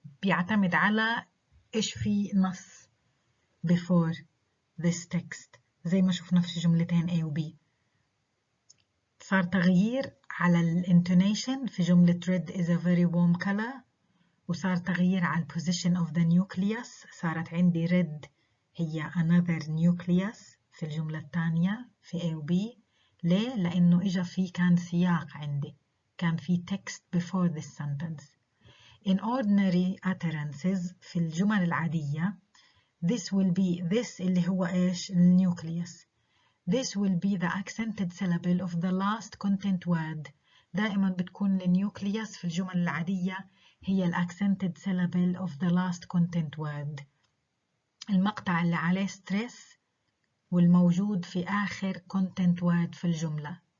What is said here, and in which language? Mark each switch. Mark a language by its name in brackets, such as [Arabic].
[Arabic] بيعتمد على إيش في نص [English] before this text. [Arabic] زي ما شفنا في جملتين A و B. صار تغيير على الانتونيشن في جملة [English] red is a very warm color، [Arabic] وصار تغيير على [English] position of the nucleus. [Arabic] صارت عندي red هي [English] another nucleus [Arabic] في الجملة الثانية في A و B. ليه؟ لأنه كان سياق عندي، كان في [English] text before this sentence. In ordinary utterances [Arabic] في الجمل العادية [English] this will be this [Arabic] اللي هو إيش؟ النيوكليوس. [English] This will be the accented syllable of the last content word. [Arabic] دائما بتكون النيوكليوس في الجمل العادية هي ال [English] accented syllable of the last content word. [Arabic] المقطع اللي عليه stress والموجود في آخر content word في الجملة.